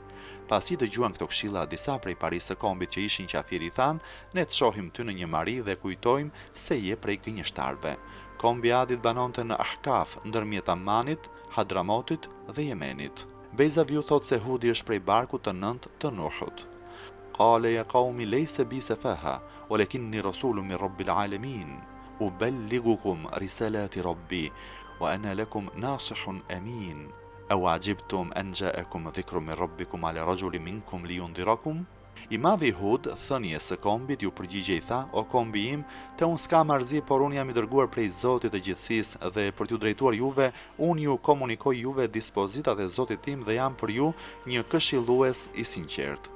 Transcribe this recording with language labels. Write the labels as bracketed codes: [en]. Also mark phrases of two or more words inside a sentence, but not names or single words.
[sq] Pasi dëgjuan këto këshilla, disa prej parisë së kombit që ishin qafir i thanë: "Ne të shohim ty në një mari dhe kujtojmë se je prej gënjeshtarëve." Kombi Adit banonte në Ahkaf, ndërmjet Ammanit, Hadramotit dhe Yemenit. Bejzaviu thot se Hudi është prej barkut të 9 të Nuhut. [ar] "قال يا قوم ليس بي سفاهة ولكني رسول من رب العالمين. أبلغكم رسالات ربي وأنا لكم ناصح أمين. أوعجبتم أن جاءكم ذكر من ربكم على رجل منكم لينذركم." [sq] I madhi Hud, thënie së kombit, ju përgjigje i tha: "O kombi im, te unë s'ka marrëzi, por unë jam i dërguar prej Zotit të gjithësisë dhe për t'ju drejtuar juve, unë ju komunikoj juve dispozitat e Zotit tim dhe jam për ju një këshillues i sinqert.